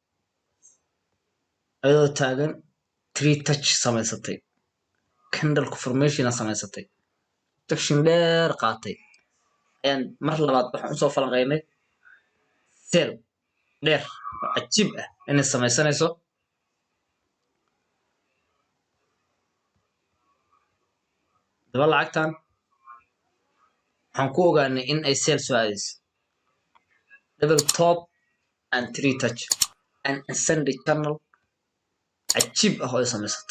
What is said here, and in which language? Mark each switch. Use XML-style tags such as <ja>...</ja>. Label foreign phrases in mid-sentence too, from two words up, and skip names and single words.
<so>ayadoo taagan 3 touch samaysatay</so> <en>candle confirmation</en> <so>samaysatay section dheer qaatay ayaan mar labaad waxaan usoo falanqeynay sell dheer oo cajiib ah inay samaysanayso daba lacagtan waxaan ku ogaanay in ay sell soo aadayso</so> <en>double top and 3 touch and ascending channel</en> <so>cajiib ah oo ay samaysatay.</so>